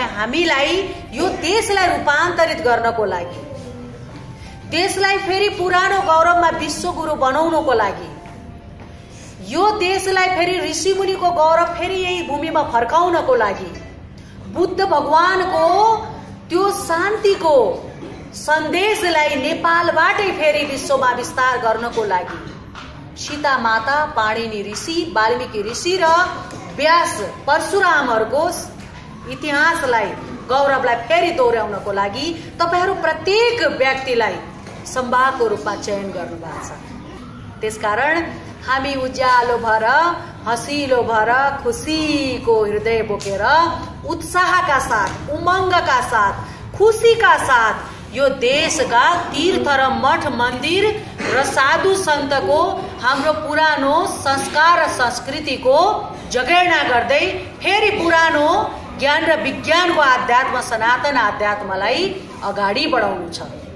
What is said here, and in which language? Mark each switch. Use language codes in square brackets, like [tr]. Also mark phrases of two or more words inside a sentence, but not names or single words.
[ne] हामीलाई यो देशलाई रूपान्तरित गर्नको लागि, देशलाई फेरि पुरानो गौरवमा विश्वगुरु बनाउनको लागि, यो देशलाई फेरि ऋषिमुनिको गौरव फेरि यही भूमिमा फर्काउनको लागि, बुद्ध भगवानको त्यो शान्तिको सन्देशलाई नेपालबाटै फेरि विश्वमा विस्तार गर्नको लागि सीता माता, पाणिनि ऋषि, वाल्मीकि ऋषि र व्यास परशुरामहरूको इतिहासलाई, गौरवलाई फेरि दोहोर्याउनको लागि तपाईहरु प्रत्येक व्यक्तिलाई सम्भागको रूपमा चयन गर्नुभएको छ। त्यसकारण हामी उज्यालो भएर, हँसिलो भएर, खुसीको हृदय बोकेर, उत्साहका साथ, उमङ्गका साथ, खुसीका साथ यो देशका तीर्थ र मठ मन्दिर र साधु सन्तको, हाम्रो पुरानो संस्कार र संस्कृतिको जगेर्ना गर्दै फेरि पुरानो ज्ञान र विज्ञानको आध्यात्म, सनातन आध्यात्मलाई अगाडि बढाउनु छ।